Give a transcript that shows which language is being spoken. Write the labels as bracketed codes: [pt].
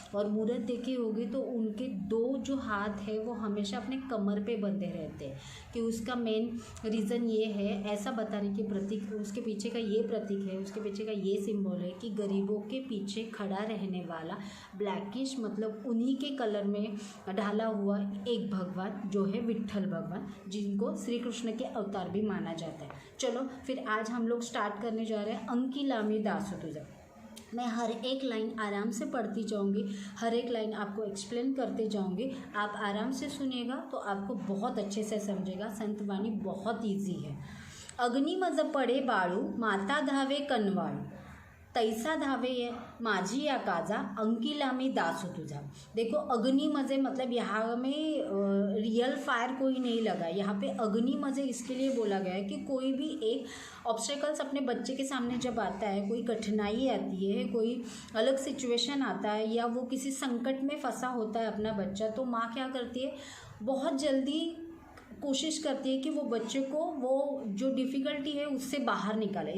[hi] और मूर्त देखी होगी तो उनके दो जो हाथ है वो हमेशा अपने कमर पे बंधे रहते हैं, कि उसका मेन रीज़न ये है, ऐसा बताने की प्रतीक, उसके पीछे का ये प्रतीक है, उसके पीछे का ये सिंबल है कि गरीबों के पीछे खड़ा रहने वाला ब्लैकिश, मतलब उन्हीं के कलर में ढाला हुआ एक भगवान जो है विट्ठल भगवान, जिनको श्री कृष्ण के अवतार भी माना जाता है। चलो फिर आज हम लोग स्टार्ट करने जा रहे हैं अंकिलामी दासतुजा। मैं हर एक लाइन आराम से पढ़ती जाऊंगी, हर एक लाइन आपको एक्सप्लेन करते जाऊंगी। आप आराम से सुनिएगा तो आपको बहुत अच्छे से समझेगा। संतवाणी बहुत इजी है। [mr] अग्नि मज पडे बाळू, माता धावे कनवाळू, तैसा धावे माझी या काजा, अंकिलामी दासतुजा। [hi] देखो, अग्नि मजे मतलब यहाँ में रियल फायर कोई नहीं लगा। यहाँ पे अग्नि मजे इसके लिए बोला गया है कि कोई भी एक ऑब्स्टेकल्स अपने बच्चे के सामने जब आता है, कोई कठिनाई आती है, कोई अलग सिचुएशन आता है, या वो किसी संकट में फंसा होता है अपना बच्चा, तो माँ क्या करती है, बहुत जल्दी कोशिश करती है कि वो बच्चे को वो जो डिफ़िकल्टी है उससे बाहर निकाले।